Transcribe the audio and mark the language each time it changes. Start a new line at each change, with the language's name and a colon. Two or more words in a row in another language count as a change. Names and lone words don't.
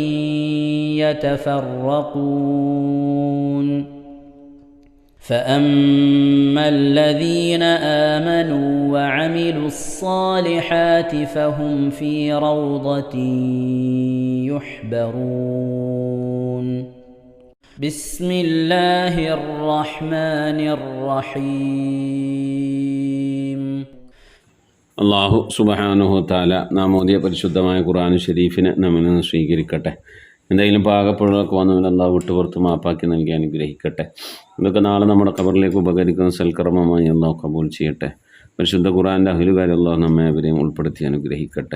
Arabic: يتفرقون فأما الذين آمنوا وعملوا الصالحات فهم في روضة يحبرون بسم الله الرحمن الرحيم
Malayalam: അള്ളാഹു
Arabic: سبحانه تعالى
Malayalam: നാം ഓതിയ പരിശുദ്ധമായ ഖുർആൻ ഷരീഫിനെ നമ്മിൽ നിന്ന് സ്വീകരിക്കട്ടെ. എന്തെങ്കിലും പാകപ്പിഴകളൊക്കെ വന്നവൻ അള്ളാഹു വിട്ടുപുറത്ത് മാപ്പാക്കി നൽകി അനുഗ്രഹിക്കട്ടെ. ഇതൊക്കെ നാളെ നമ്മുടെ ഖബറിലേക്ക് ഉപകരിക്കുന്ന സൽക്കർമ്മമായി അള്ളാഹു കബൂൽ ചെയ്യട്ടെ. പരിശുദ്ധ ഖുർആൻ്റെ അഹ്ലുകാരെ അള്ളാഹു നമ്മെ അവരെയും ഉൾപ്പെടുത്തി അനുഗ്രഹിക്കട്ടെ.